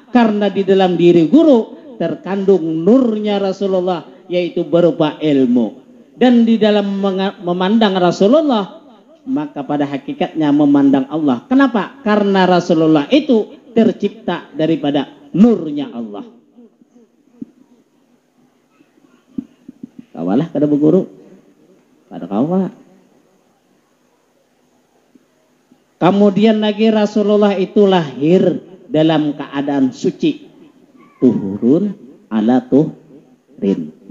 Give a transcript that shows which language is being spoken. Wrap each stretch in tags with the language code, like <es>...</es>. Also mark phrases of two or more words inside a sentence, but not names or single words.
<id>Karena di dalam diri guru terkandung nurnya Rasulullah, yaitu berupa ilmu. Dan di dalam memandang Rasulullah, maka pada hakikatnya memandang Allah. Kenapa? Karena Rasulullah itu tercipta daripada nurnya Allah.</id> <bjn>Kawalah kada berguru, kada kawa.</bjn> <id>Kemudian lagi Rasulullah itu lahir dalam keadaan suci.</id> <ar>طهر على طهر.</ar>